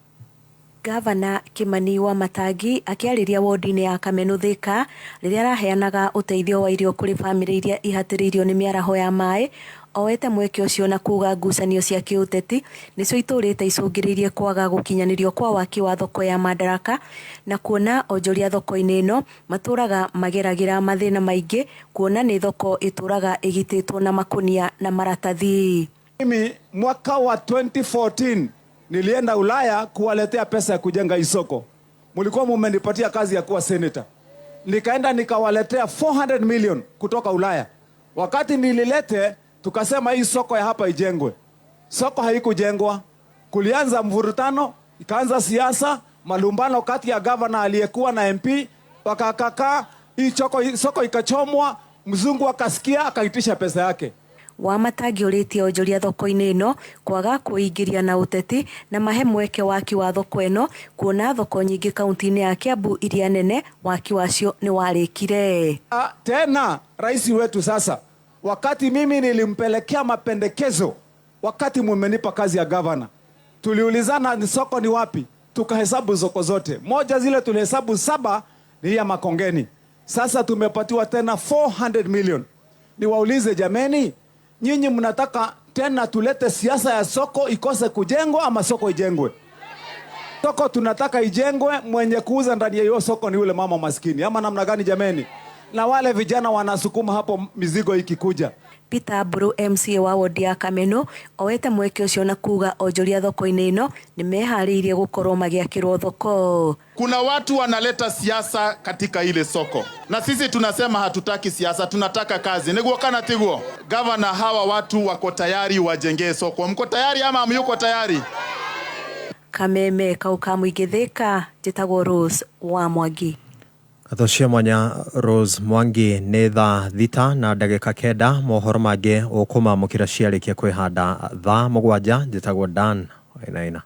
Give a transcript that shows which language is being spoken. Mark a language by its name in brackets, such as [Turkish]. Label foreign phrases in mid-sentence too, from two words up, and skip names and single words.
[Kikuyu] Gavana Kimani Wamatangi akĩarĩria wodi-inĩ ya Kameno Thika rĩrĩa araheanaga ũteithio wa irio kũrĩ bamĩrĩ iria ihatĩrĩirio nĩ mĩaraho ya maĩ, oete mweke ũcio na kuga ngucanio cia kĩũteti nĩcio itũrĩte icũngĩrĩirie kwaga gũkinyanĩrio kwa waki wa thoko ya Madaraka na kuona onjoria thoko-inĩ ĩno matũraga mageragĩra mathĩna maingĩ kuona nĩ thoko itũraga ĩgitĩtwo na makonia na maratathi. [Swahili] Mimi mwaka wa 2014 nilienda Ulaya kuwaletea pesa ya kujenga isoko. Mulikuwa mumenipatia kazi ya kuwa senator. Nikaenda nikawaletea 400 million kutoka Ulaya. Wakati nililete tukasema hii soko ya hapa ijengwe. Soko haikujengwa. Kulianza mvurutano, ikaanza siasa, malumbano kati ya governor aliyekuwa na MP, wakakaka hii soko ikachomwa, mzungu akasikia akaitisha pesa yake. [Kikuyu] Wamatangi ũrĩtie onjoria thoko-inĩ ĩno kwaga kũingĩria na ũteti na mahe mweke waki wa thoko ĩno kuona thoko nyingĩ kaunti-inĩ ya Kiambu iria nene waki wacio nĩ warĩkire. [Swahili] Tena rais wetu sasa, wakati mimi nilimpelekea mapendekezo, wakati mumenipa kazi ya governor, tuliulizana ni soko ni wapi, tukahesabu soko zote. Moja zile tulihesabu 7 ni ya Makongeni. Sasa tumepatiwa tena 400 million. Niwaulize jameni, nyinyi mnataka tena tulete siasa ya soko ikose kujengwa ama soko ijengwe? Soko tunataka ijengwe, mwenye kuuza ndani ya hiyo soko ni yule mama maskini. Ama namna gani jameni? Na wale vijana wanasukuma hapo mizigo ikikuja. [Kikuyu] Peter Buru MCA wa wodi ya Kameno oete mweke ũcio na kuga onjoria thoko-inĩ ĩno nĩ meharĩirie gũkorwo magĩakĩrwo thoko. [Swahili] Kuna watu wanaleta siasa katika ile soko. Na sisi tunasema hatutaki siasa, tunataka kazi. [Kikuyu] Niguo kana tiguo. [Swahili] Governor, hawa watu wako tayari wajengee soko. Mko tayari ama myuko tayari? [Kikuyu] Kameme kau ka mũingĩ Thika, njĩtagwo Rose wa Mwangi. Atoshia mwanya Rose Mwangi nĩ thaa thita na ndagĩka kenda. Mohoro mangĩ ũkũma mũkĩra ciarĩkia kwĩhanda thaa mũgwanja. Njĩtagwo Dan Wainaina.